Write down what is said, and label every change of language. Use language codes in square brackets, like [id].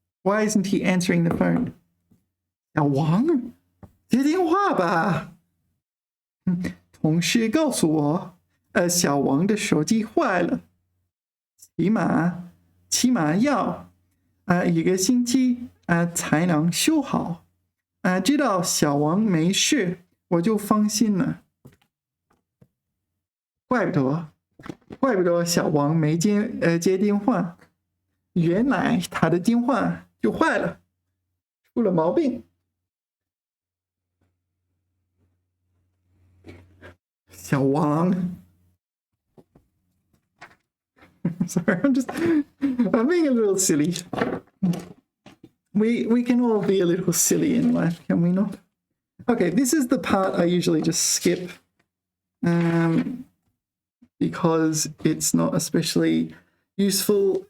[en] Why isn't he answering the phone? [zh] 小王接电话吧。同事告诉我，小王的手机坏了，起码要1个星期才能修好。知道小王没事，我就放心了。怪不得小王没接电话，原来他的电话就坏了，出了毛病。 [en] 小王，sorry, I'm being a little silly. We can all be a little silly in life, can we not? Okay, this is the part I usually just skip because it's not especially useful.